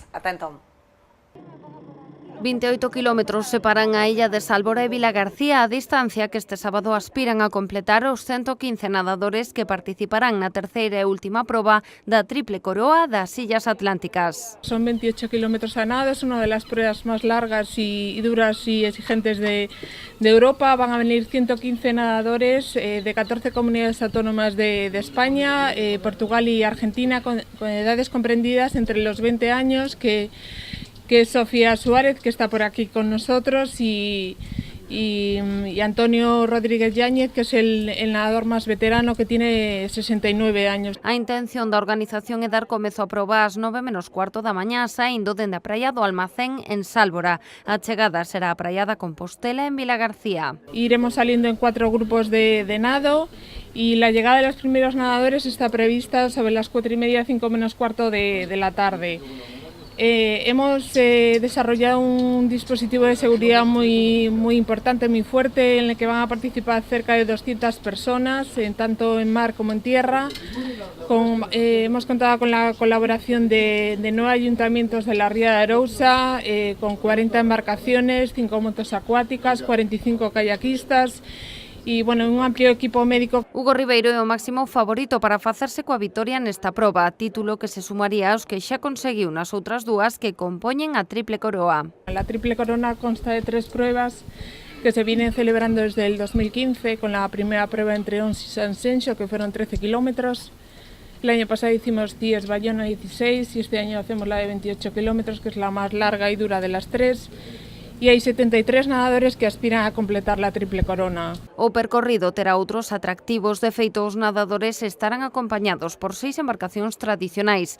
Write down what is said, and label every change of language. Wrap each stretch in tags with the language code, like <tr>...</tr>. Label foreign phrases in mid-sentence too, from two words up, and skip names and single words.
<gl>Ata entón. 28 kilómetros separan a illa de Sálvora e Vilagarcía, a distancia que este sábado aspiran a completar os 115 nadadores que participarán na terceira e última proba da Triple Coroa das Illas Atlánticas.</gl> <es>Son 28 kilómetros a nado, es una de las pruebas más largas y duras y exigentes de Europa. Van a venir 115 nadadores de 14 comunidades autónomas de España, Portugal y Argentina, con edades comprendidas entre los 20 años, que es Sofía Suárez, que está por aquí con nosotros, y y Antonio Rodríguez Yáñez, que es el nadador más veterano, que tiene 69 años.</es> <gl>A intención da organización é dar comezo a proba ás 9:15 da mañá, saindo dende a praia do Almacén en Sálvora. A chegada será a praia da Compostela en Vilagarcía.</gl> <es>Iremos saliendo en 4 grupos de nado y la llegada de los primeros nadadores está prevista sobre las 4:30, 5:15 de la tarde. Hemos desarrollado un dispositivo de seguridad muy importante, muy fuerte, en el que van a participar cerca de 200 personas, tanto en mar como en tierra. Hemos contado con la colaboración de 9 ayuntamientos de la Ría de Arousa, con 40 embarcaciones, 5 motos acuáticas, 45 kayakistas e, bueno, un amplio equipo médico.</es> <gl>Hugo Ribeiro é o máximo favorito para facerse coa vitoria nesta proba, título que se sumaría aos que xa conseguiu nas outras dúas que compoñen a Triple Coroa.</gl> <es>La Triple Corona consta de 3 pruebas que se vienen celebrando desde el 2015, con la primera prueba entre Ons y San Senxo, que fueron 13 kilómetros. El año pasado hicimos Ties Bayona 16 y este año hacemos la de 28 kilómetros, que es la más larga y dura de las 3.</es> <gl>E hai 73 nadadores que aspiran a completar la Triple Corona. O percorrido terá outros atractivos. De feito, os nadadores estarán acompañados por 6 embarcacións tradicionais.</gl>